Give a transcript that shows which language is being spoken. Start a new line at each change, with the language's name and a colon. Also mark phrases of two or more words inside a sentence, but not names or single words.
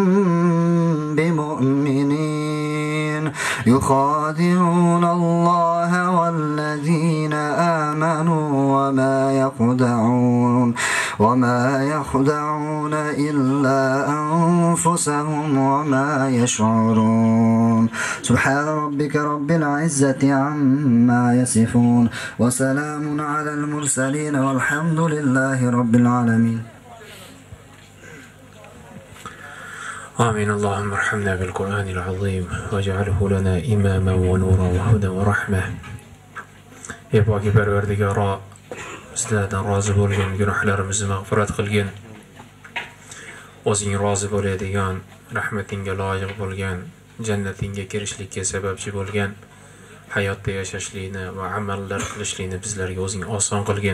Arabic: بمؤمنين يخادعون الله والذين آمنوا وما يخدعون إلا أنفسهم وما يشعرون سبحان ربك رب العزة عما يصفون وسلام على المرسلين والحمد لله رب العالمين. آمين. اللهم ارحمنا بالقرآن العظيم واجعله لنا إماما ونورا وهدى ورحمة.
Uzbek: Ey poki Parvardigoro, sizlardan rozi bo'lgan, gunohlarimizni mag'firat qilgin. O'zing rozi bo'ladigan, rahmatingga loyiq bo'lgan, jannatingga kirishlikka sababchi bo'lgan hayotda yashashlikni va amallar qilishlikni bizlarga o'zing oson qilgin.